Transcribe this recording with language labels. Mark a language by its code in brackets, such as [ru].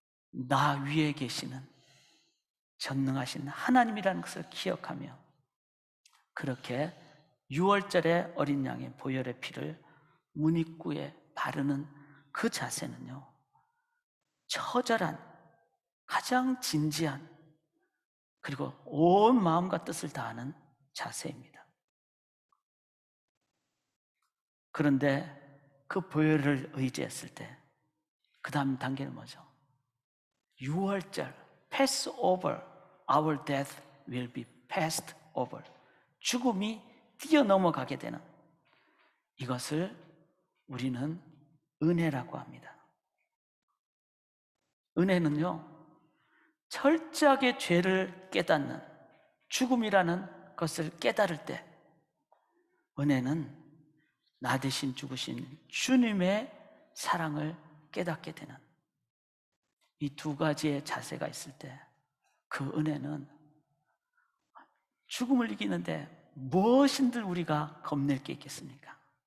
[ko] 나 위에 계시는 전능하신 하나님이라는 것을 기억하며 그렇게 6월절에 어린 양의 보혈의 피를 문입구에 바르는 그 자세는요, 처절한, 가장 진지한, 그리고 온 마음과 뜻을 다하는 자세입니다. 그런데 그 보혈을 의지했을 때 그 다음 단계는 뭐죠? [en] 6월절, pass over, our death will be passed over. [ko] 죽음이 뛰어넘어가게 되는 이것을 우리는 은혜라고 합니다. 은혜는요, 철저하게 죄를 깨닫는, 죽음이라는 것을 깨달을 때 은혜는 나 대신 죽으신 주님의 사랑을 깨닫게 되는 이 두 가지의 자세가 있을 때 그 은혜는 죽음을 이기는데 무엇인들 우리가 겁낼 게 있겠습니까?